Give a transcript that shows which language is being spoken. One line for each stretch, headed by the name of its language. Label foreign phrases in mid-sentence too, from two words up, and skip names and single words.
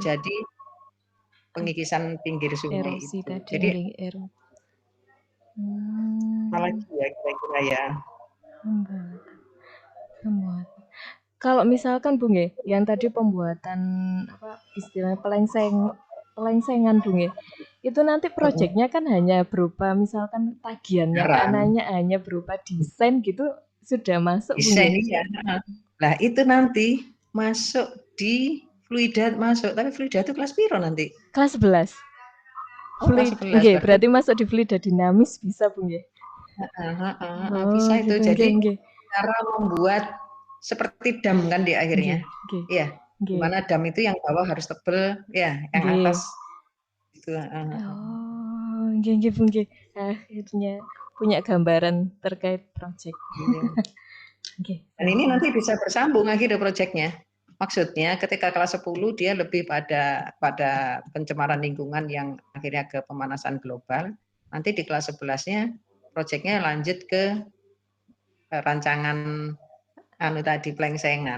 Indonesian: terjadi pengikisan pinggir sungai Erosi itu. tadi Jadi nggih, apalagi Mmm, ya kira-kira ya. pembuatan. Kalau misalkan Bu nggih, yang tadi pembuatan apa istilahnya pelengsengan Bu nggih. Itu nanti projeknya kan hanya berupa misalkan tagihannya ke Sekarang anaknya hanya berupa desain gitu sudah masuk Bu desain nggih? iya. Nah itu nanti masuk di Fluida masuk, tapi Fluida itu kelas piro nanti? Kelas 11. Oh kelas 11 Nggih, berarti berarti masuk di fluida dinamis bisa Bu nggih? heeh heeh heeh, Oh bisa itu. gitu, Jadi
Javanese: nggih nggih.
Indonesian: cara membuat seperti dam kan di Nggih akhirnya. nggih Iya, di nggih mana dam itu yang bawah harus tebel, ya, yang nggih. atas itu, heeh heeh.
Javanese: Oh, nggih nggih Bu nggih.
Indonesian: Akhirnya punya gambaran terkait project. Iya. Nggih, Dan ini nanti bisa bersambung akhirnya projeknya. Maksudnya ketika kelas 10 dia lebih pada pencemaran lingkungan yang akhirnya ke pemanasan global. Nanti di kelas 11-nya projeknya lanjut ke rancangan anu tadi plengsengan.